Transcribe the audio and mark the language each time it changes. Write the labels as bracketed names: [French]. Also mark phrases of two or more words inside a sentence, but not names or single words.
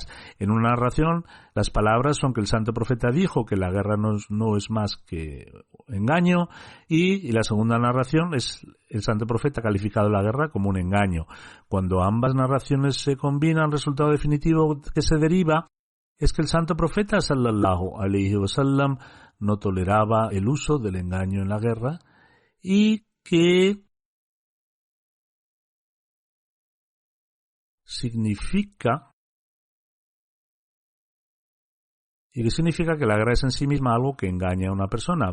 [Spanish] En una narración, las palabras son que el santo profeta dijo que la guerra no es más que engaño, y la segunda narración es el santo profeta ha calificado la guerra como un engaño. Cuando ambas narraciones se combinan, el resultado definitivo que se deriva es que el santo profeta [Arabic] صلى الله عليه وسلم [Spanish] no toleraba el uso del engaño en la guerra y que significa que la guerra es en sí misma algo que engaña a una persona.